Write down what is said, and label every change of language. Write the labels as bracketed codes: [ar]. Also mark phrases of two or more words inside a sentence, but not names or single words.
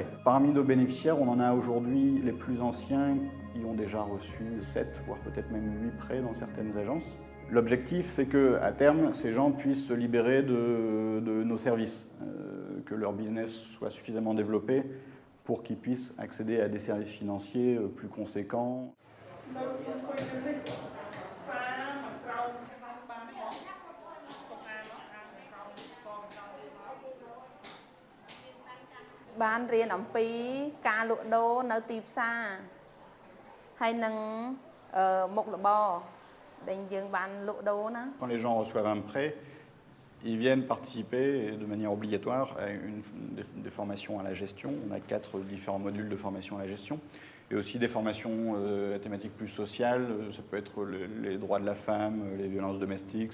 [fr] Parmi nos bénéficiaires, on en a aujourd'hui les plus anciens qui ont déjà reçu 7, voire peut-être même 8 prêts dans certaines agences. L'objectif, c'est qu'à terme, ces gens puissent se libérer de nos services, que leur business soit suffisamment développé pour qu'ils puissent accéder à des services financiers plus conséquents. [km] បានរៀនអំពីការលក់ដូរនៅទីផ្សារហើយនឹងមុខរបរដែលយើងបានលក់ដូរណា [fr] Quand les gens reçoivent un prêt, ils viennent participer de manière obligatoire à des formations à la gestion. On a 4 différents modules de formation à la gestion. Et aussi des formations à thématiques plus sociales. Ça peut être les droits de la femme, les violences domestiques.